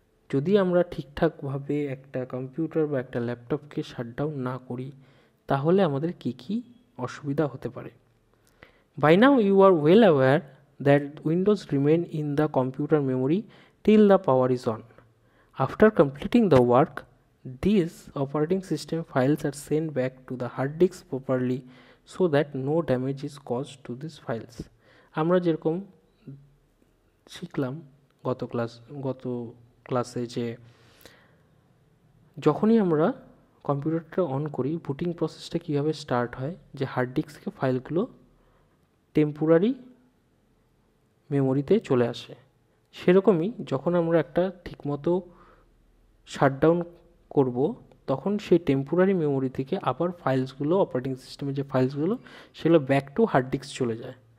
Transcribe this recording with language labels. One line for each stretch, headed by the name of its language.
Bangla: যদি আমরা ঠিকঠাকভাবে একটা কম্পিউটার বা একটা ল্যাপটপকে শাটডাউন না করি তাহলে আমাদের কী কী অসুবিধা হতে পারে।
English: By now you are well aware that Windows remain in the computer memory till the power is on. After completing the work, these operating system files are sent back to the hard disk properly so that no damage is caused to these files.
Bangla: আমরা যেরকম শিখলাম গত ক্লাসে যে যখনই আমরা কম্পিউটারটা on করি বুটিং প্রসেসটা কীভাবে স্টার্ট হয়, যে হার্ড ডিস্কে ফাইলগুলো টেম্পোরারি মেমোরিতে চলে আসে, সেরকমই যখন আমরা একটা ঠিকমতো শাটডাউন করব তখন সেই টেম্পোরারি মেমোরি থেকে আবার ফাইলসগুলো, অপারেটিং সিস্টেমের যে ফাইলসগুলো সেগুলো ব্যাক টু হার্ড ডিস্ক চলে যায়।